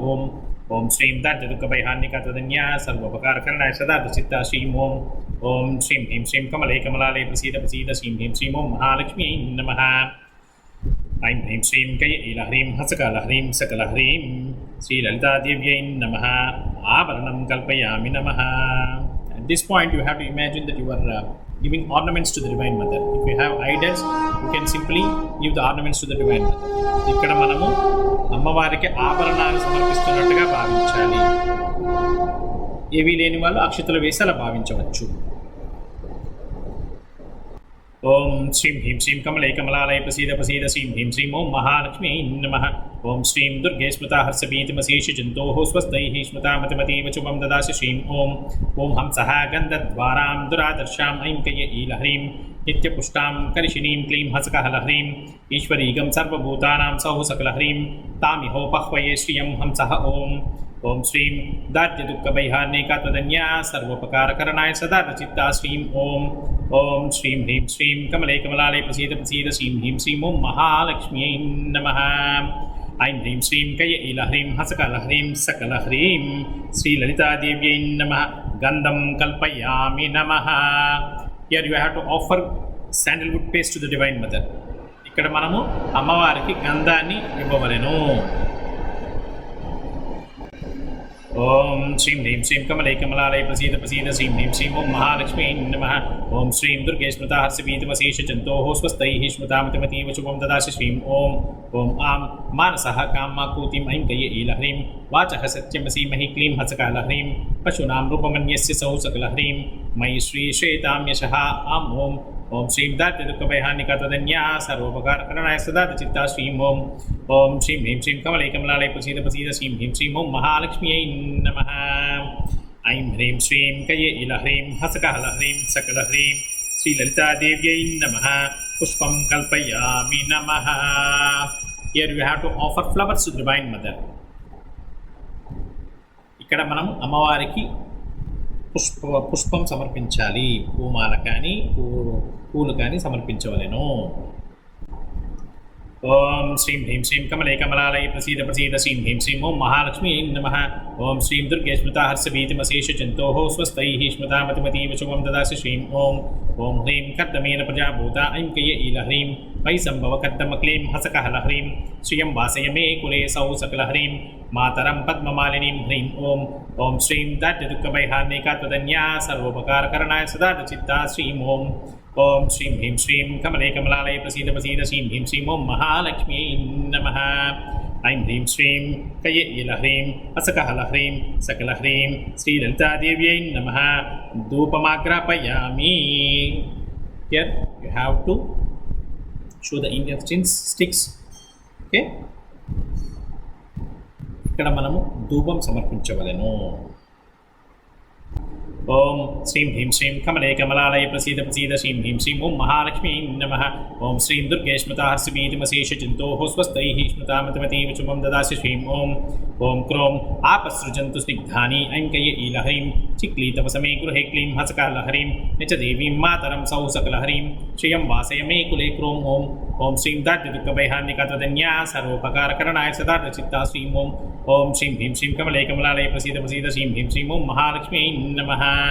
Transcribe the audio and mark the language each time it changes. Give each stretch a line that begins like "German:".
Sanskrit: ఓం ఓం శ్రీం దార్ఢ్యదుఃఖవైహార్ణికాత్వదన్యా సర్వోపకారకరణాయ సదార్చిత్తా. శ్రీం ఓం ఓం శ్రీం హ్రీం శ్రీం కమలే కమలాలయ ప్రసీద ప్రసీద శ్రీం హ్రీం శ్రీం ఓం మహాలక్ష్మ్యై నమః. ఐం హ్రీం శ్రీం కయ ఈలహ్రీం హసకః లహ్రీం సకలహ్రీం శ్రీలలితాదేవ్యై నమః. ఆభరణం కల్పయామి నమః.
English: At this point you have to imagine that you are giving ornaments to the Divine Mother. If you have idols, you can simply give the ornaments to the Divine Mother.
Telugu: ఇక్కడ మనము అమ్మవారికి ఆభరణాలు సమర్పిస్తున్నట్టుగా భావించాలి. ఏవీ లేని వాళ్ళు అక్షతలు వేసి అలా భావించవచ్చు.
Sanskrit: ఓం శ్రీం హ్రీం శ్రీం కమలే కమలాలయ ప్రసీద ప్రసీద శ్రీం హ్రీం శ్రీం ఓం మహాలక్ష్మీ నమః. ఓం శ్రీం దుర్గే స్మృతా హర్షభీతిమశేష జంతోః స్వస్తైః స్మృతామతిమతీవ శుభం దదాసి. శ్రీం ఓం ఓం హంసః గంధద్వారాం దురాదర్శాం ఐం కయ్య ఈలహ్రీం నిత్యపుష్టాం కరిషిణీం క్లీం హసకః లహ్రీం ఈశ్వరీగం సర్వభూతానాం సౌః సకలహ్రీం తామిహోపహ్వయే శ్రియం హంసః. ఓం ఓం శ్రీం దార్ఢ్యదుఃఖవైహార్ణికాత్వదన్యా సర్వోపకారకరణాయ సదార్చిత్తా. శ్రీం ఓం ఓం శ్రీం హ్రీం శ్రీం కమలే కమలాలయ ప్రసీద ప్రసీద శ్రీం హ్రీం శ్రీం ఓం మహాలక్ష్మ్యై నమః. ఐం హ్రీం శ్రీం కయ ఈలహ్రీం హసకః లహ్రీం సకలహ్రీం శ్రీలలితాదేవ్యై నమః. గంధం కల్పయామి నమః.
English: Here you have to offer sandalwood paste to the Divine Mother.
Telugu: ఇక్కడ మనము అమ్మవారికి గంధాన్ని ఇవ్వవలెను.
Sanskrit: ఓం శ్రీం హ్రీం శ్రీం కమలే కమలాలయ ప్రసీద ప్రసీద శ్రీం హ్రీం శ్రీం ఓం మహాలక్ష్మీ నమః. ఓం శ్రీం దుర్గే స్మృతా హర్షభీతిమశేష జంతోః స్వస్తైః స్మృతామతిమతీవ శుభం దదాసి. శ్రీం ఓం ఓం ఆం మానసః కామాకూతిం ఐం కయ్య ఈలహ్రీం వాచః సత్యమసీమహి క్లీం హసకః లహ్రీం పశూనాం రూపమన్యస్య సౌః సకలహ్రీం మయి శ్రీ శ్వేతాం యశః. ఆం ఓం ఓం శ్రీం దాత్యదుఃఖభయహానికా తదన్యా సర్వోపకారకరణాయ సదా చిత్తా శ్రీం ఓం ఓం శ్రీం హ్రీం శ్రీం కమలై కమలాలయ ప్రసీద ప్రసీద శ్రీం హ్రీం శ్రీం ఓం మహాలక్ష్మ్యై నమః. ఐం హ్రీం శ్రీం కయే ఇల హ్రీం హసకహల హ్రీం సకల హ్రీం శ్రీలలితాదేవ్యై నమః. పుష్పం కల్పయామి నమః.
English: Here we have to offer flowers to the Divine Mother.
Telugu: ఇక్కడ మనం అమ్మవారికి పుష్పం సమర్పించాలి. పూమాల కానీ పూలు కానీ సమర్పించవలెను.
Sanskrit: ఓం శ్రీం హ్రీం శ్రీం కమలై కమలాలయ ప్రసీద ప్రసీద శ్రీం హ్రీం శ్రీం ఓం మహాలక్ష్మీ నమః. ఓం శ్రీం దుర్గే స్మృతా హర్షభీతిమశేష జంతోః స్వస్తైః స్మృతామతిమతీవ శుభం దదాసి శ్రీం ఓం ఓం హ్రీం కర్దమేన ప్రజాభూత ఐం కయ ఈల హ్రీం వై సంభవ కర్దమ క్లీం హసకహల హ్రీం శ్రియం వాసయ మే కులే సౌ సకల హ్రీం మాతరం పద్మమాలినీం హ్రీం ఓం ఓం శ్రీం దాత్యదుఃఖభయహానికా త్వదన్యా సర్వోపకారకరణాయ సదా చిత్తా శ్రీం ఓం ఓం శ్రీం హ్రీం శ్రీం కమలై కమలాలయ ప్రసీద ప్రసీద శ్రీం హ్రీం శ్రీం ఓం మహాలక్ష్మ్యై నమః. ఐం హ్రీం శ్రీం కయ ఇల హ్రీం హసకహల హ్రీం సకల హ్రీం శ్రీలలితాదేవ్యై నమః. ధూపమాగ్రాపయామి.
English: Here you have to show the Indian sticks.
Telugu: Okay, ఇక్కడ మనము ధూపం సమర్పించవలెను.
Sanskrit: ఓం శ్రీం హ్రీం శ్రీం కమలై కమలాలయ ప్రసీద ప్రసీద శ్రీం హ్రీం శ్రీం ఓం మహాలక్ష్మీ నమః. ఓం శ్రీం దుర్గే స్మృతా హర్షభీతిమశేష జంతోః స్వస్తైః స్మృతామతిమతీవ శుభం దదాసి శ్రీం ఓం ఓం క్రోం ఆపసృజంతు స్నిగ్ధాని ఐం కయ ఈల హ్రీం చిక్లీతవసమే గృహే క్లీం హసకహల హ్రీం నిచ దేవీం మాతరం సౌ సకల హ్రీం శ్రియం వాసయ మే కులే క్రోం ఓం ఓం శ్రీం దాత్యదుఃఖభయహానికా త్వదన్యా సర్వోపకారకరణాయ సదా చిత్తా శ్రీం ఓం ఓం శ్రీం హ్రీం శ్రీం కమలై కమలాలయ ప్రసీద ప్రసీద శ్రీం హ్రీం శ్రీం ఓం మహాలక్ష్మీ నమః.